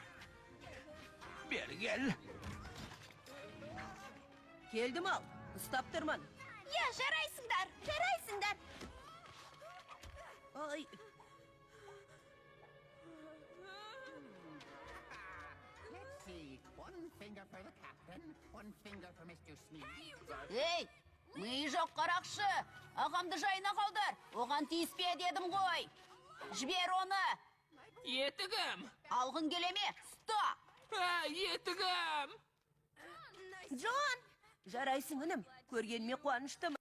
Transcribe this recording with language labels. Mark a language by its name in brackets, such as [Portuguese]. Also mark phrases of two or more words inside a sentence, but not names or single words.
[Kazakh] Бер кел. Келдім ал, ұстап тұрмын. Я, жарайсыңдар, жарайсыңдар. Ой. [English] finger for the captain, one finger for Mr. Smee. [Kazakh] Ей, миы жоқ қарақшы. Ағамды жайына қалдар. Оған тиіспе дедім ғой. Жібер оны. Етігім! Алғын келеме? Стоп! Етігім! Джон! Жарайсың інім, көргеніме қуаныштымын.